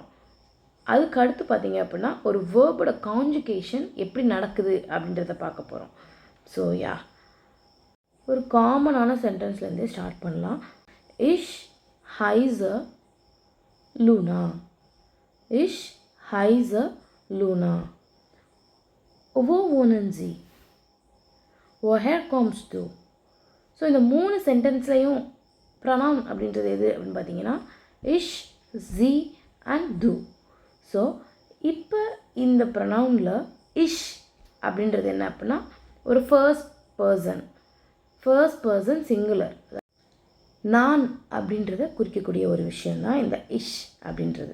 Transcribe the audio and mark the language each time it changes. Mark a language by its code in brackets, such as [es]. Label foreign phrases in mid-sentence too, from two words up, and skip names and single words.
[ta] அதுக்கு அடுத்து பார்த்தீங்க அப்படின்னா ஒரு வேர்போட கான்ஜுகேஷன் எப்படி நடக்குது அப்படின்றத பார்க்க போகிறோம். ஸோ ஒரு காமனான சென்டென்ஸ்லேருந்தே ஸ்டார்ட் பண்ணலாம். [de] Ich heiße a Luna. Ich heiße a Luna. wo wohnen Sie? woher kommst du? [ta] ஸோ இந்த மூணு சென்டென்ஸ்லையும் ப்ரொனவுன் அப்படின்றது எது அப்படின்னு பார்த்தீங்கன்னா [de] ich, Sie [ta] அண்ட் டு. ஸோ இப்போ இந்த ப்ரொனவுனில் இஷ் அப்படின்றது என்ன அப்படின்னா ஒரு [en] first person singular, [ta] நான் அப்படின்றத குறிக்கக்கூடிய ஒரு விஷயந்தான் இந்த இஷ் அப்படின்றது.